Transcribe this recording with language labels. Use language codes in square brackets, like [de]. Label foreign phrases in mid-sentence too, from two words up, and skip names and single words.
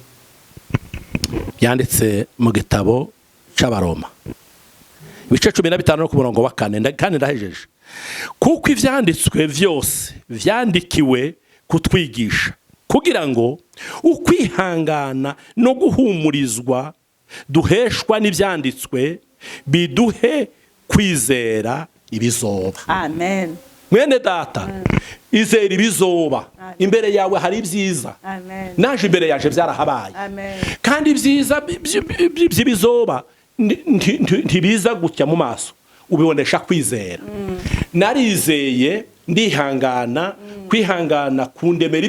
[rn] yanditse mu gitabo c'Abaroma ibice 15 no ku murongo wa 4 kandi ndahejeje kuko ivyanditswe vyose vyandikiwe kutwigisha kugira ngo ukwihangana no guhumurizwa duheshwa n'ivyanditswe biduhe kwizera ibizoba amen mwene data izera ibizoba imbere yawe hari ibyiza naje imbere yaje byarahabaye kandi ibyiza by'ibizoba ntibiza gutya mu maso ubibonesha kwizera narizeye ndihangana kwihangana kundemera